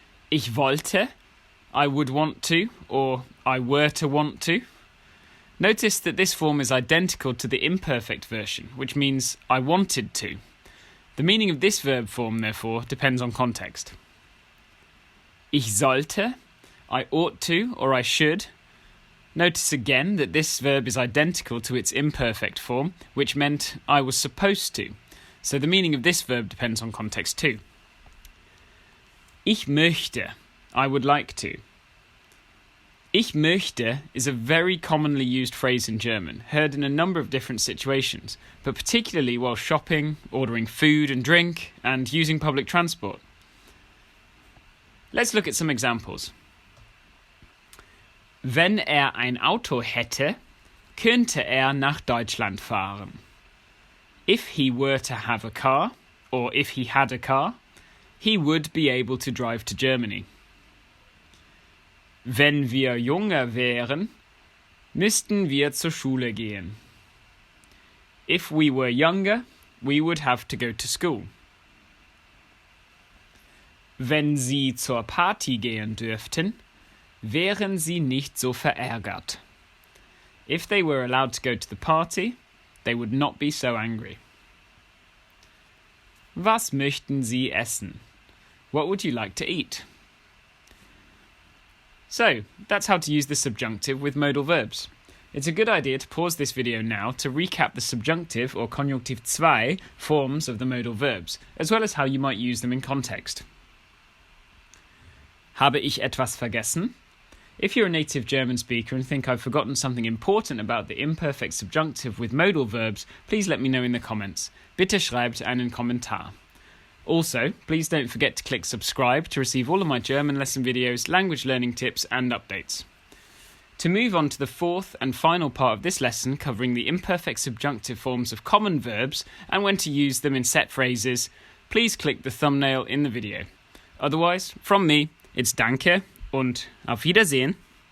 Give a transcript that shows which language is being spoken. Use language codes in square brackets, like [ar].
[de] Ich wollte, [en] I would want to, or I were to want to. Notice that this form is identical to the imperfect version, which means I wanted to. The meaning of this verb form, therefore, depends on context. [de] Ich sollte, [en] I ought to, or I should. Notice again that this verb is identical to its imperfect form, which meant I was supposed to. So the meaning of this verb depends on context too. [de] Ich möchte, [en] I would like to. [de] Ich möchte [en] is a very commonly used phrase in German, heard in a number of different situations, but particularly while shopping, ordering food and drink, and using public transport. Let's look at some examples. [de] Wenn ein Auto hätte, könnte nach Deutschland fahren. [en] If he were to have a car, or if he had a car, he would be able to drive to Germany. [de] Wenn wir jünger wären, müssten wir zur Schule gehen. [en] If we were younger, we would have to go to school. [de] Wenn Sie zur Party gehen dürften, wären Sie nicht so verärgert. [en] If they were allowed to go to the party, they would not be so angry. [de] Was möchten Sie essen? [en] What would you like to eat? So, that's how to use the subjunctive with modal verbs. It's a good idea to pause this video now to recap the subjunctive or Konjunktiv II forms of the modal verbs, as well as how you might use them in context. [de] Habe ich etwas vergessen? [en] If you're a native German speaker and think I've forgotten something important about the imperfect subjunctive with modal verbs, please let me know in the comments. [de] Bitte schreibt einen Kommentar. [en] Also, please don't forget to click subscribe to receive all of my German lesson videos, language learning tips and updates. To move on to the 4th and final part of this lesson covering the imperfect subjunctive forms of common verbs and when to use them in set phrases, please click the thumbnail in the video. Otherwise, from me, it's [de] Danke und auf Wiedersehen.